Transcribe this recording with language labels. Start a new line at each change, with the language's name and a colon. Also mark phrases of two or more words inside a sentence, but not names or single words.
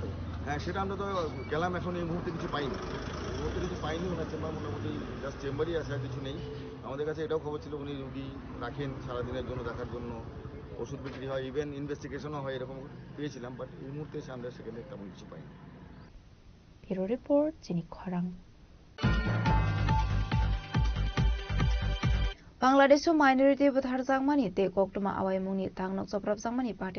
Bangla: হ্যাঁ সেটা আমরা তো গেলাম এখন এই মুহূর্তে কিছু পাইনি ওনার চেম্বার মোটামুটি জাস্ট চেম্বারই আছে আর কিছু নেই আমাদের কাছে এটাও খবর ছিল উনি রুগী রাখেন সারাদিনের জন্য দেখার জন্য ওষুধ বিক্রি হয় ইভেন ইনভেস্টিগেশনও হয় এরকম পেয়েছিলাম বাট এই মুহূর্তে এসে আমরা সেখানে তেমন কিছু পাইনি
English: Bureau report
Kok Borok: চিনি খরাং Bangladesh minority buthar jangmani te koktuma awai mungni tangnok choprap jangmani party